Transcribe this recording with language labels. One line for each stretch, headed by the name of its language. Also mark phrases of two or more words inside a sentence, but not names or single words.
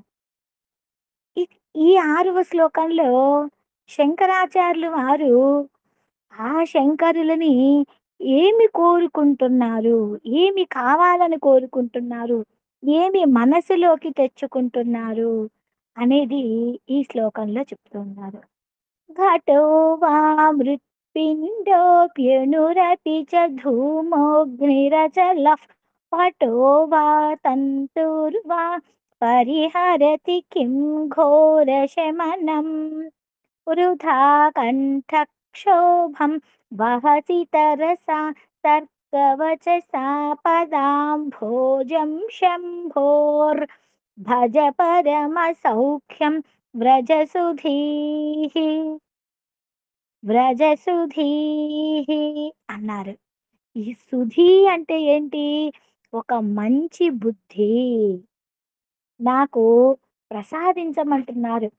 Telugu: ఇ ఈ 6వ శ్లోకంలో శంకరాచార్యులు వారు ఆ శంకరులని ఏమి కోరుకుంటున్నారు? ఏమి కావాలని కోరుకుంటున్నారు? ఏమి మనసులోకి తెచ్చుకుంటున్నారు? అనేది ఈ శ్లోకంలో చెప్తున్నారు.
Sanskrit: घटो वा मृत्पिण्डोऽप्यणुरपि च धूमोऽग्निरचलः पटो वा तन्तुर्वा परिहरति किं घोरशमनम् वृथा कण्ठक्षोभं वहति तरसा तर्कवचसा पदाम्भोजं शम्भोर्भज परमसौख्यं వ్రజసుధీః వ్రజసుధీః అన్నారు.
Telugu: ఈ సుధీ అంటే ఏంటి? ఒక మంచి బుద్ధి నాకు ప్రసాదించమంటున్నారు.